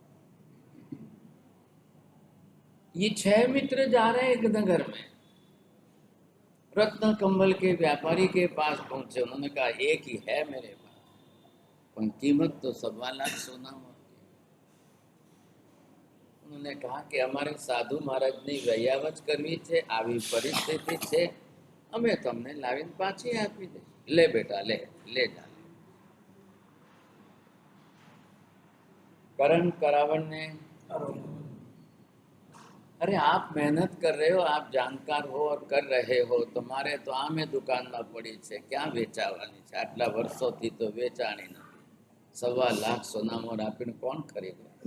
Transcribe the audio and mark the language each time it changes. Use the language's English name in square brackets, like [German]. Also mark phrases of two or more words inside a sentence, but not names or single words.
[Hindi] ये 6 मित्र जा रहे हैं एक नगर में, रत्न कंबल के व्यापारी के पास पहुंचे। उन्होंने कहा एक ही है मेरे पास, पर कीमत तो 1.25 लाख सोना मोहर। उन्होंने कहा कि हमारे साधु महाराज ने [Gujarati] વયાવચ કરવી છે, આવી પરિસ્થિતિ છે, અમે તમને લાવીને પાછી આપી દે। [Hindi] ले बेटा ले ले जा। [Gujarati] કરણ કરાવણ ને, [Hindi] अरे आप मेहनत कर रहे हो, आप जानकार हो और कर रहे हो, तुम्हारे तो आमे दुकान में [Gujarati] પડી છે, [Hindi] क्या [Gujarati] વેચાવાની છે? આટલા વર્ષોથી તો વેચાણી નહીં। 1.25 લાખ સોના મોહર આપીને કોણ ખરીદે?